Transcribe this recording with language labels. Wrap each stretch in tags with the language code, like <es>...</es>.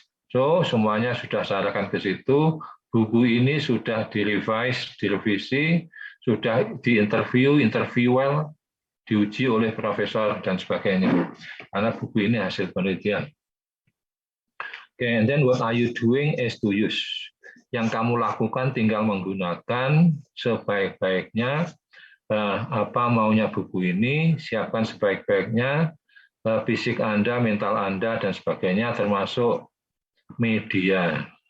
<id>So, semuanya sudah saya arahkan ke situ. Buku ini sudah direvisi, sudah interview, diuji oleh profesor dan sebagainya. Karena buku ini hasil penelitian.</id> <en>Okay, and then what are you doing is to use.</en> <id>Yang kamu lakukan tinggal menggunakan sebaik-baiknya. Apa maunya buku ini, siapkan sebaik-baiknya, fisik Anda, mental Anda, dan sebagainya, termasuk medianya.</id>